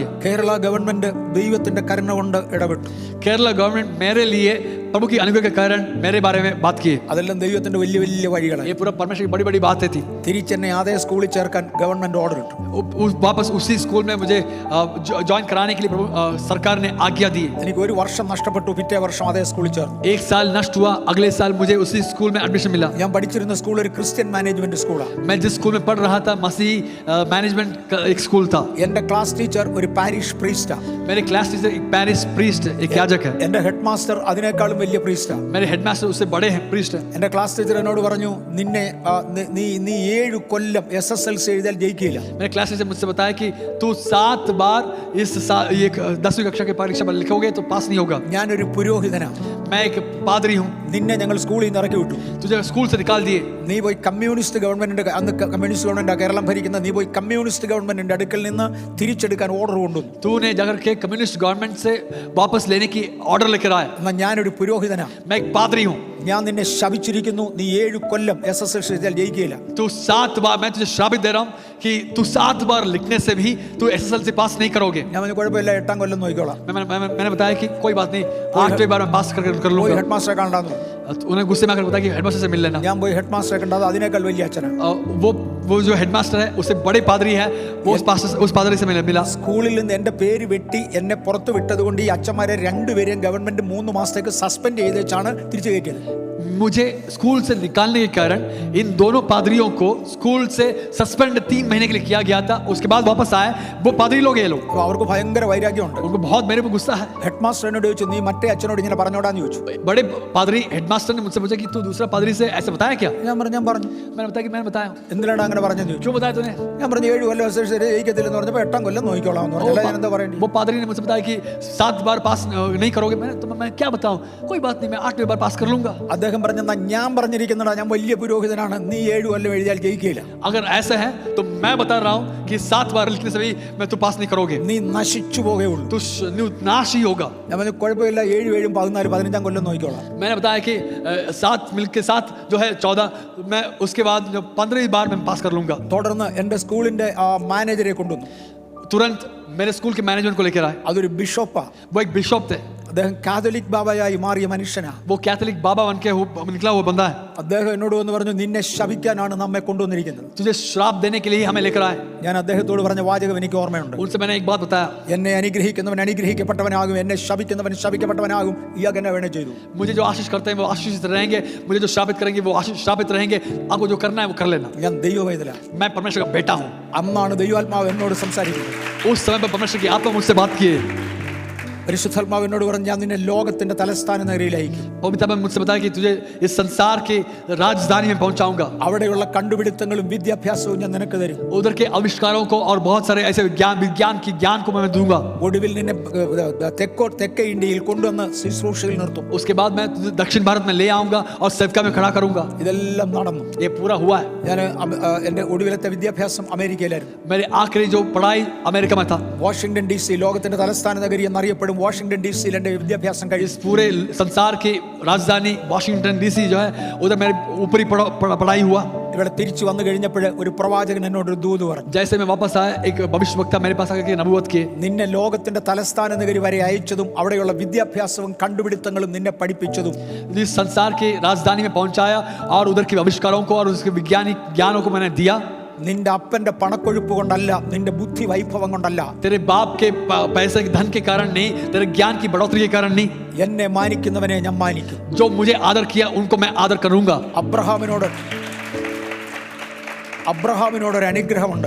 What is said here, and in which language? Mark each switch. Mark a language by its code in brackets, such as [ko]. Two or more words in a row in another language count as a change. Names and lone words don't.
[ml] കേരള ഗവൺമെന്റ് ദൈവത്തിന്റെ കരുണ കൊണ്ട് ഇടപെട്ടു. [hi] केरला गवर्नमेंट मेरे लिए प्रभु की अनुग्रह के कारण मेरे बारे में बात की। [ml] അതെല്ലാം ദൈവത്തിന്റെ വലിയ വലിയ വഴികളാണ്. [hi] ये पूरा परमेश्वर की बड़ी बड़ी बातें थी। [ml] തിരിച്ചെന്നെ അതേ സ്കൂളിൽ ചേർക്കാൻ [en] government order [ml] ഇട്ടു. [hi] वापस उसी स्कूल में मुझे ज्वाइन कराने के लिए प्रभु सरकार ने आज्ञा दी। [ml] എനിക്ക് ഒരു വർഷം നഷ്ടപ്പെട്ടു. പിറ്റേ വർഷം അതേ സ്കൂളിൽ ചേർന്നു. [hi] एक साल नष्ट हुआ, अगले साल मुझे उसी स्कूल में एडमिशन मिला। [ml] ഞാൻ പഠിച്ചിരുന്ന സ്കൂൾ ഒരു [en] Christian management school. [hi] मैं जिस स्कूल में पढ़ रहा था मसीही मैनेजमेंट का एक स्कूल था। [ml] എൻ്റെ [en] class teacher [ml] ഒരു [en] parish priest. [hi] मेरे [en] class teacher [hi] एक [en] parish priest, [hi] एक याजक है। [ml] എൻ്റെ [en] head master [ml] അതിനേക്കാളും വലിയ പ്രീസ്റ്റാ. [hi] मेरे हेडमास्टर उससे बड़े हैं, प्रीस्ट है। [ml] എൻ്റെ [en] class teacher [ml] എന്നോട് പറഞ്ഞു, നിന്നെ നീ 7 കൊല്ലം SSLC എഴുതിയാൽ ജയിക്കില്ല. [hi] मेरे [en] class teacher [hi] मुझसे बताया कि तू 7 बार इस साल ये 10वीं कक्षा के परीक्षा में लिखोगे तो पास नहीं होगा। [ml] ഞാനൊരു പുരോഹിതനാ. [hi] मैं एक पादरी हूँ। [ml] നിന്നെ ഞങ്ങൾ സ്കൂളിൽ നിന്ന് ഇറക്കി വിട്ടു. [hi] तुझे स्कूल से निकाल दिए। [ml] നീ പോയി [en] Communist government's, [ml] അന്ന് [en] Communist government [ml] കേരളം ഭരിക്കുന്ന, നീ പോയി [en] Communist government's [ml] അടുക്കൽ നിന്ന് തിരിച്ചെടുക്കാൻ ഓർഡർ കൊണ്ടുവന്നു. [hi] तूने जाकर के [en] Communist government [hi] से वापस लेने की ऑर्डर लेकर आया। [ml] എന്നാൽ ഞാനൊരു പുരോഹിതനാ. [hi] मैं एक पादरी हूँ। [ml] ഞാൻ നിന്നെ ശപിച്ചിരിക്കുന്നു, നീ 7 കൊല്ലം SSLC എഴുതിയാൽ ജയിക്കില്ല. [hi] तू 7 बार, मैं तुझे श्रापित दे रहा हूँ कि तू 7 बार लिखने से भी तू SSLC पास नहीं करोगे। [ml] ഞാൻ പറഞ്ഞു കുഴപ്പമില്ല, 8ാം കൊല്ലം നോക്കിക്കോളാം. [hi] मैंने बताया कि कोई बात नहीं, 8वें बार में पास कर [ml] പോയി [hi] लूंगा। [en] head master [ml] കാണാന്നു. [hi] उन्हें गुस्से में आकर बताया कि हेडमास्टर से मिल लेना। [ml] ഞാൻ പോയി [en] head master [ml] കണ്ടത് അതിനേക്കാൾ വലിയ അച്ഛനാണ്. [hi] वो जो हेडमास्टर है उससे बड़े पादरी है, वो उस पादरी से मिला। [ml] സ്കൂളിൽ നിന്ന് എൻ്റെ പേര് വെട്ടി എന്നെ പുറത്ത് വിട്ടത് കൊണ്ട് ഈ അച്ഛന്മാരെ രണ്ടുപേരെയും ഗവൺമെന്റ് 3 മാസത്തേക്ക് സസ്പെൻഡ് ചെയ്തേച്ചാണ് തിരിച്ചു കയറ്റിയത്. [hi] मुझे स्कूल से निकालने के कारण इन दोनों पादरियों को स्कूल से सस्पेंड 3 महीने के लिए किया गया था। उसके बाद वापस आए वो पादरी लोग, ये लोग, [ml] അപ്പോൾ അവർക്ക് ഭയങ്കര വൈരാഗ്യമുണ്ട്. [hi] उनको बहुत मेरे पे गुस्सा है। [en] head master [ml] എന്നോട് ചോദിച്ചു, നീ മറ്റേ അച്ഛനോട് ഇങ്ങനെ പറഞ്ഞോടാന്ന് ചോദിച്ചു. [hi] बड़े पादरी हेडमास्टर ने मुझसे पूछा कि तू दूसरा पादरी से ऐसे बताया क्या? [ml] ഞാൻ പറഞ്ഞു [hi] मैंने बताया कि मैंने बताया। [ml] എന്തിനാണ് അങ്ങനെ പറഞ്ഞെന്ന് ചോദിച്ചു. [hi] क्यों बताया तूने? [ml] ഞാൻ പറഞ്ഞു 7 കൊല്ലം SSLC ജയിക്കത്തില്ലെന്ന് പറഞ്ഞപ്പോൾ 8ാം കൊല്ലം നോക്കിക്കോളാം എന്ന് പറഞ്ഞു. ഞാൻ എന്താ പറയണ്ടേ? [hi] वो पादरी ने मुझसे बताया कि 7 बार पास नहीं करोगे। मैं क्या बताऊं, कोई बात नहीं, मैं 8वें बार पास कर लूंगा। [ml] അദ്ദേഹം പറഞ്ഞെന്നാ ഞാൻ പറഞ്ഞിരിക്കുന്നതാ, ഞാൻ വലിയ പുരോഹിതനാണ്, നീ 7 കൊല്ലം എഴുതിയാൽ ജയിക്കില്ല. [hi] अगर ऐसा है तो मैं बता रहा हूं कि 7 बार लिखने से भी मैं तू पास नहीं करोगे, [ml] നീ നശിച്ചു പോകേയുള്ളൂ. [hi] तू नाश ही होगा। [ml] ഞാൻ പറഞ്ഞു കുഴപ്പമില്ല, 7, 7, 14, 15ാം കൊല്ലം നോക്കിക്കോളാം. [hi] मैंने बताया कि 7 मिलके 7 जो है 14, मैं उसके बाद 15वीं बार मैं पास कर लूंगा। [ml] തുടർന്ന് എൻ്റെ സ്കൂളിന്റെ മാനേജരെ കൊണ്ടുവന്നു. [hi] तुरंत मेरे स्कूल के मैनेजमेंट को लेकर आए। [ml] അതൊരു ബിഷപ്പാ. [hi] वो एक बिशप थे। [ml] അദ്ദേഹം കാതലിക് ബാബയായി മാറിയ മനുഷ്യനാ. [hi] वो कैथोलिक बाबा बन के निकला हुआ बंदा है। [ml] അദ്ദേഹം എന്നോട് വന്ന് പറഞ്ഞു, നിന്നെ ശപിക്കാനാണ് നമ്മെ കൊണ്ടുവന്നിരിക്കുന്നത്. [hi] तुझे श्राप देने के लिए हमें लेकर आए। [ml] ഞാൻ അദ്ദേഹത്തോട് പറഞ്ഞ വാചകം എനിക്ക് ഓർമ്മയുണ്ട്. [hi] उनसे मैंने एक बात बताया, [ml] എന്നെ അനുഗ്രഹിക്കുന്നവൻ അനുഗ്രഹിക്കപ്പെട്ടവനാകും, എന്നെ ശപിക്കുന്നവൻ ശപിക്കപ്പെട്ടവനാകും. ഇയാൾക്ക് എന്നെ വേണേ ചെയ്തു. [hi] मुझे जो आशीष करते हैं वो आशीषित रहेंगे, मुझे जो श्रापित करेंगे वो श्रापित रहेंगे। आपको जो करना है वो कर लेना। [ml] ഞാൻ ദൈവവേദന. [hi] मैं परमेश्वर का बेटा हूँ। [ml] അന്നാണ് ദൈവാത്മാവ് എന്നോട് സംസാരിക്കുന്നത്. [hi] उस समय पर परमेश्वर की आत्मा मुझसे बात किए। [ml] പരിശുദ്ധാത്മാവ് എന്നോട് പറഞ്ഞു, ഞാൻ നിന്നെ ലോകത്തിന്റെ തലസ്ഥാന നഗരിയിലായിരിക്കും. [hi] पवित्र में मुझसे बताया कि तुझे इस संसार के राजधानी में पहुंचाऊंगा। [ml] അവിടെയുള്ള കണ്ടുപിടുത്തങ്ങളും വിദ്യാഭ്യാസവും ഞാൻ നിനക്ക് തരും. [hi] उधर के आविष्कारों को और बहुत सारे ऐसे विज्ञान की ज्ञान को मैं दूंगा। [ml] ഒടുവിൽ നിന്നെ തെക്കേ ഇന്ത്യയിൽ കൊണ്ടുവന്ന് ശുശ്രൂഷയിൽ നിർത്തും. [hi] उसके बाद मैं तुझे दक्षिण भारत में ले आऊंगा और सेवका में खड़ा करूंगा। [ml] ഇതെല്ലാം നടന്നു. [hi] ये पूरा हुआ है। [ml] ഞാൻ എൻ്റെ ഒടുവിലത്തെ വിദ്യാഭ്യാസം അമേരിക്കയിലായിരുന്നു. [hi] मेरे आखिरी जो पढ़ाई अमेरिका में था। [ml] വാഷിംഗ്ടൺ DC ലോകത്തിന്റെ തലസ്ഥാന നഗരി എന്നറിയപ്പെടും. വാഷിംഗ്ടൺ DC എൻ്റെ വിദ്യാഭ്യാസം കഴിയും. [hi] इस पूरे संसार की राजधानी वाशिंगटन डीसी जो है उधर मेरे ऊपरी पढ़ाई हुआ। [ml] ഇവിടെ തിരിച്ചു വന്നു കഴിഞ്ഞപ്പോൾ ഒരു പ്രവാചകൻ എന്നോട് ഒരു ദൂത് പറഞ്ഞു. [hi] जैसे मैं वापस आया एक भविष्यवक्ता मेरे पास आकर के नबूवत किए। [ml] നിന്നെ ലോകത്തിന്റെ തലസ്ഥാന നഗരി വരെ അയച്ചതും അവിടെയുള്ള വിദ്യാഭ്യാസവും കണ്ടുപിടുത്തങ്ങളും നിന്നെ പഠിപ്പിച്ചതും [hi] इस संसार की राजधानी में पहुंचाया और उधर के आविष्कारों को और उसके वैज्ञानिक ज्ञानों को मैंने दिया। [ml] നിന്റെ അപ്പന്റെ പണക്കൊഴുപ്പ് കൊണ്ടല്ല, നിന്റെ ബുദ്ധി വൈഭവം കൊണ്ടല്ല, [hi] तेरे बाप के पैसे के धन के कारण नहीं, तेरे ज्ञान की बढ़ोतरी के कारण नहीं। [ml] എന്നെ മാനിക്കുന്നവനെ ഞാൻ മാനിക്കും. [hi] जो मुझे आदर किया उनको मैं आदर करूंगा। [ml] അബ്രഹാമിനോടൊരു അനുഗ്രഹമുണ്ട്.